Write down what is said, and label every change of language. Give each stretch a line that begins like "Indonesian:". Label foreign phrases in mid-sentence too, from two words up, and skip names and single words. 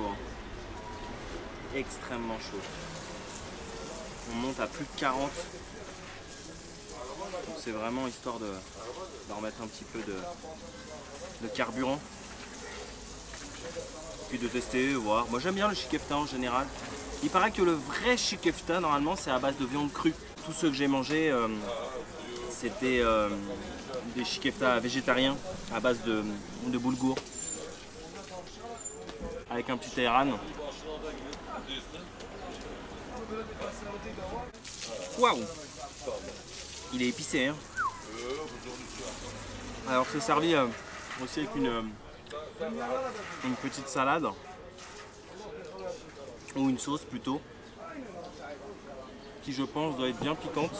French: Hein. Extrêmement chaud. On monte à plus de 40. Donc c'est vraiment histoire de remettre un petit peu de carburant. Puis de tester, voir. Moi j'aime bien le
Turkish: çiğ köfte
French: en général. Il paraît que le vrai
Turkish: çiğ köfte
French: normalement c'est à base de viande crue. Tous ceux que j'ai mangés c'était des
Turkish: çiğ köfte
French: végétariens à base de boulgour. Avec un petit ayran. Waouh! Il est épicé hein. Alors c'est servi aussi avec une petite salade ou une sauce plutôt qui je pense doit être bien piquante.